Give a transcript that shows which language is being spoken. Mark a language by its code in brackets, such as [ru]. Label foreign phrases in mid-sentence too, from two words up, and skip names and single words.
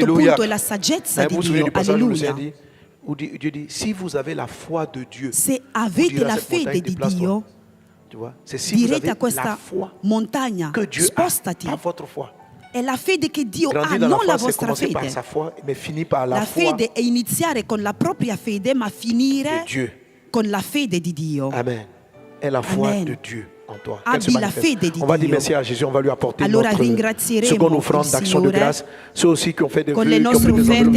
[fr] Alléluia. [it] punto è la saggezza [fr] Vous [it] di [fr] vous souvenez [it] Dio. [fr] du passage où le [it] Alleluia. [fr] Seigneur dit, où Dieu dit, si vous avez la foi de Dieu, [it] Se [fr] vous [it] avete [fr] direz à [it] la [fr] cette montagne, [it] fede di [fr] déplace-toi. [it] Dio, [fr] Tu vois, c'est si vous [it] direte [fr] avez [it] a [fr] la [it] questa [fr] foi [it] montagna, [fr] que Dieu a, [it] spostati. [fr] pas votre foi. [it] È la fede che Dio ha, [fr] Grandir dans [it] non [fr] la [it] la [fr] foi, c'est [it] vostra [fr] commencer par [it] fede. [fr] sa foi, mais finir par la [it] La [fr] foi [it] fede è iniziare con la propria fede, ma [fr] de [it] finire [fr] Dieu. [it] con la fede di Dio. [fr] Amen. Est la foi [it] Amen. [fr] de Dieu en toi. [it] Abbi [fr] Qu'elle se [it] la [fr] manifeste. [it] fede di [fr] On va dire [it] Dio. [fr] merci à Jésus, on va lui apporter [it] Allora [fr] notre [it] ringrazieremo [fr] seconde [it] il [fr] offrande d'action de [it] Signore [fr] grâce. Ceux aussi qui ont fait des [it] con [fr] vœux, [it] le [fr] qui ont [it] nostre [fr] pris des [it] offerte